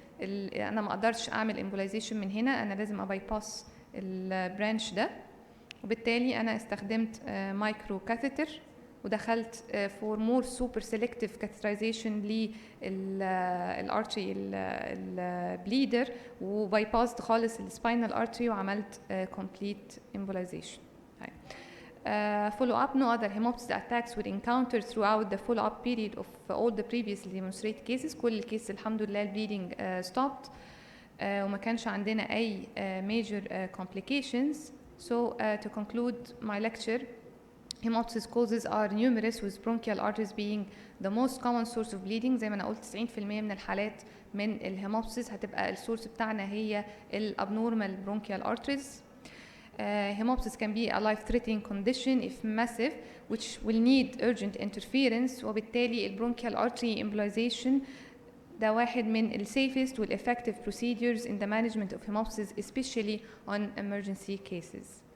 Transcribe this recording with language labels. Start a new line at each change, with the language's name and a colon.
Arabic: انا ما اقدرش اعمل امبولايزيشن من هنا، انا لازم اباي باس البرانش ده، وبالتالي انا استخدمت مايكرو كاثيتر ودخلت فور مور سوبر سيلكتيف كاثيترايزيشن للارتري البليدر، وباي باست خالص السباينال ارتري وعملت كومبليت امبولايزيشن.
English: Follow up: no other hemoptysis attacks were encountered throughout the follow up period of all the previously demonstrated cases.
Arabic: كل الكيس الحمد لله البليدنج
English: stopped
Arabic: وما كانش عندنا أي
English: major complications. So to conclude my lecture, hemoptysis causes are numerous, with bronchial arteries being the most common source of bleeding.
Arabic: زي ما أنا قلت 90% من الحالات من الهيموبتسيس هتبقى السورس بتاعنا هي الابنورمال
English: bronchial arteries. Hemoptysis can be a life-threatening condition if massive, which will need urgent interference.
Arabic: وبالتالي البرونكيال
English: artery embolization
Arabic: ده واحد من ال
English: safest
Arabic: وال
English: effective procedures in the management of hemoptysis, especially on emergency cases.